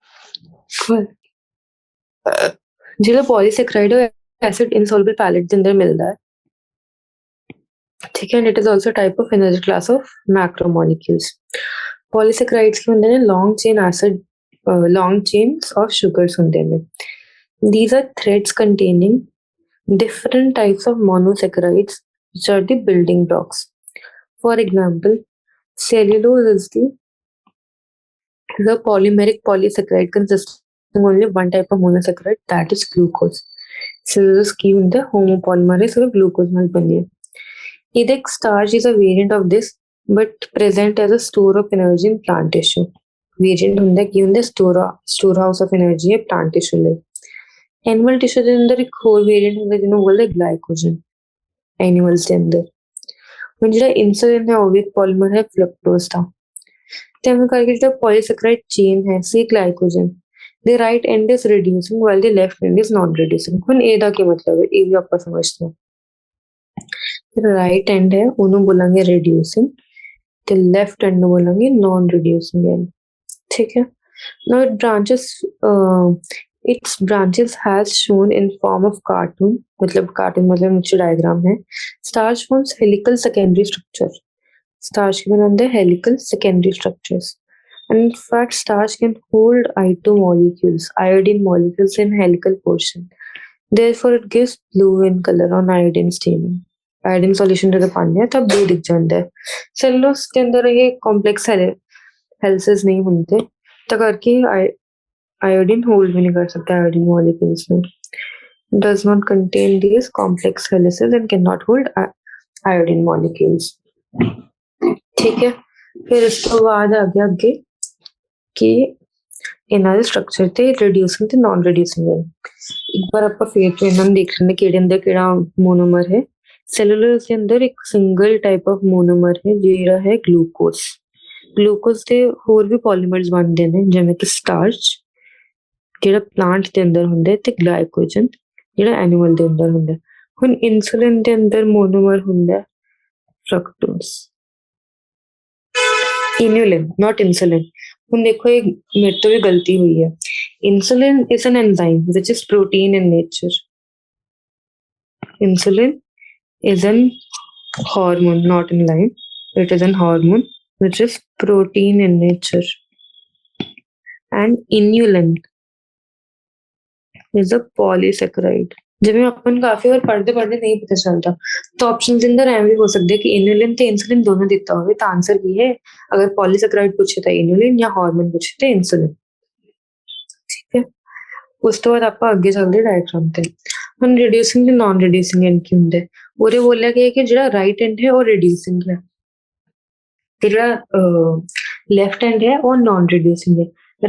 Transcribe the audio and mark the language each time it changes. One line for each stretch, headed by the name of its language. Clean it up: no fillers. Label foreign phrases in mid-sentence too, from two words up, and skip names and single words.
Punjabi: ਜਿਹੜਾ ਪੋਲੀਸੈਕਰਾइड ਹੈ
English: acid insoluble pellet
Punjabi: ਦੇ ਅੰਦਰ ਮਿਲਦਾ ਹੈ। ਠੀਕ ਹੈ,
English: and it is also type of energy class of macromolecules.
Punjabi: ਪੋਲੀਸੈਕਰਾइड्स ਕੀ ਹੁੰਦੇ ਨੇ?
English: long chain acid, long chains of sugars
Punjabi: ਹੁੰਦੇ ਨੇ।
English: These are threads containing different types of monosaccharides which are the building blocks. For example, cellulose is the polymeric polysaccharide consisting only one type of monosaccharide, that is glucose।
Punjabi: Cellulose ਕੀ ਹੁੰਦਾ? homopolymer ਹੈ, ਸਿਰਫ glucose ਨਾਲ ਬਣੀ ਹੈ। ਇਹਦਾ ਇੱਕ
English: starch is a variant of this but present as a store of energy in plant tissue।
Punjabi: Variant ਹੁੰਦਾ ਕੀ ਹੁੰਦਾ?
English: storehouse of energy ਹੈ plant tissue ਲਈ। animal tissue
Punjabi: ਦੇ ਅੰਦਰ ਇੱਕ ਹੋਰ ਵੇਰੀਐਂਟ ਹੁੰਦਾ ਜਿਹਨੂੰ ਬੋਲਦੇ ਗਲਾਈਕੋਜਨ, ਐਨੀਮਲਸ ਦੇ ਅੰਦਰ। ਹੁਣ ਜਿਹੜਾ ਇਨਸੂਲਿਨ ਹੈ ਉਹ ਵੀ ਇੱਕ ਪੋਲੀਮਰ ਹੈ ਫਰਕਟੋਜ਼ ਦਾ। ਤੇ ਐਵੇਂ ਕਰਕੇ ਜਿਹੜਾ
English: polysaccharide chain ਹੈ ਸੀ ਗਲਾਈਕੋਜਨ, the right end is reducing while the left end is non reducing.
Punjabi: ਹੁਣ ਇਹਦਾ ਕੀ ਮਤਲਬ ਹੈ, ਇਹ ਵੀ ਆਪਾਂ ਸਮਝਦੇ ਹਾਂ। ਜਿਹੜਾ
English: right end
Punjabi: ਹੈ ਉਹਨੂੰ ਬੋਲਾਂਗੇ ਰਿਡਿਊਸਿੰਗ, ਤੇ
English: left end
Punjabi: ਨੂੰ ਬੋਲਾਂਗੇ
English: non reducing.
Punjabi: ਠੀਕ ਹੈ,
English: ਨਾउ its branches has shown in form of cartoon,
Hindi: मतलब नीचे डायग्राम है।
English: Starch forms helical secondary structure। Starch
Hindi: के बनाते हैं
English: helical secondary structures, and in fact starch can hold I2 molecules, iodine molecules in helical portion। Therefore it gives blue in color on iodine staining। iodine solution
Hindi: जब पानी है तब blue दिख जाता है। Cellulose के अंदर ये complex हेलिसेस नहीं होते, तो करके आयोडीन होल्ड भी नहीं कर सकता
English: iodine molecules
Hindi: में।
English: does not contain these complex helices and cannot hold iodine molecules.
Hindi: ठीक है, फिर इसके बाद आ गया आगे कि
Punjabi: ਇਹਨਾਂ ਦੇ ਸਟਰਕਚਰ ਤੇ ਰਿਡਿਊਸਿੰਗ ਤੇ ਨਾਨ ਰਿਡਿਊਸਿੰਗ ਹੈ। ਇੱਕ ਵਾਰ ਆਪਾਂ ਫੇਰ ਤੋਂ ਇਹਨਾਂ ਨੂੰ ਦੇਖ ਲੈਂਦੇ ਕਿਹੜੇ ਅੰਦਰ ਕਿਹੜਾ ਮੋਨੋਮਰ ਹੈ। ਸੈਲੂਲੋਜ਼ ਦੇ ਅੰਦਰ ਇੱਕ
English: single type of
Punjabi: ਮੋਨੋਮਰ ਹੈ ਜਿਹੜਾ ਹੈ ਗਲੂਕੋਜ਼। ਗਲੂਕੋਜ਼ ਦੇ ਹੋਰ ਵੀ ਪੋਲੀਮਰਸ ਬਣਦੇ ਨੇ ਜਿਵੇਂ ਕਿ ਸਟਾਰਚ ਜਿਹੜਾ ਪਲਾਂਟ ਦੇ ਅੰਦਰ ਹੁੰਦਾ ਤੇ ਗਲਾਈਕੋਜਨ ਜਿਹੜਾ ਐਨੀਮਲ ਦੇ ਅੰਦਰ ਹੁੰਦਾ। ਹੁਣ ਇਨਸੂਲਿਨ ਦੇ ਅੰਦਰ ਮੋਨੋਮਰ ਹੁੰਦਾ ਫਰਕਟੋਜ਼।
English: inulin not insulin.
Punjabi: ਹੁਣ ਦੇਖੋ ਇਹ ਮੇਰੇ ਤੋਂ ਵੀ ਗਲਤੀ ਹੋਈ ਹੈ।
English: insulin is an enzyme which is protein in nature. Insulin is an hormone, not enzyme. It is an hormone which is protein in nature. And inulin is a polysaccharide.
Punjabi: ਜਿਵੇਂ ਆਪਾਂ ਨੂੰ ਕਾਫੀ ਵਾਰ ਪੜ੍ਹਦੇ ਨਹੀਂ ਪਤਾ ਚੱਲਦਾ ਤਾਂ ਆਪਸ਼ਨ ਦੇ ਅੰਦਰ ਐਵੇਂ ਵੀ ਹੋ ਸਕਦਾ ਕਿ ਇਨੁਲਿਨ ਤੇ ਇਨਸੂਲਿਨ ਦੋਨੋਂ ਦਿੱਤਾ ਹੋਵੇ ਤਾਂ ਆਨਸਰ ਕੀ ਹੈ। ਅਗਰ ਪੋਲੀਸੈਕਰਾਈਡ ਪੁੱਛੇ ਤਾਂ ਇਨੁਲਿਨ ਜਾਂ ਹਾਰਮੋਨ ਪੁੱਛੇ ਤਾਂ ਇਨਸੂਲਿਨ। ਠੀਕ ਹੈ, ਉਸ ਤੋਂ ਬਾਅਦ ਆਪਾਂ ਅੱਗੇ ਚੱਲਦੇ ਡਾਇਗ੍ਰਾਮ ਤੇ। ਹੁਣ ਰਿਡਿਊਸਿੰਗ ਤੇ
English: non reducing end
Punjabi: ਕੀ ਹੁੰਦਾ। ਉਹਦੇ ਬੋਲਿਆ ਗਿਆ ਕਿ ਜਿਹੜਾ
English: right end
Punjabi: ਹੈ ਉਹ ਰਿਡਿਊਸਿੰਗ ਹੈ ਤੇ ਜਿਹੜਾ
English: left end
Punjabi: ਹੈ ਉਹ
English: non reducing
Punjabi: ਹੈ।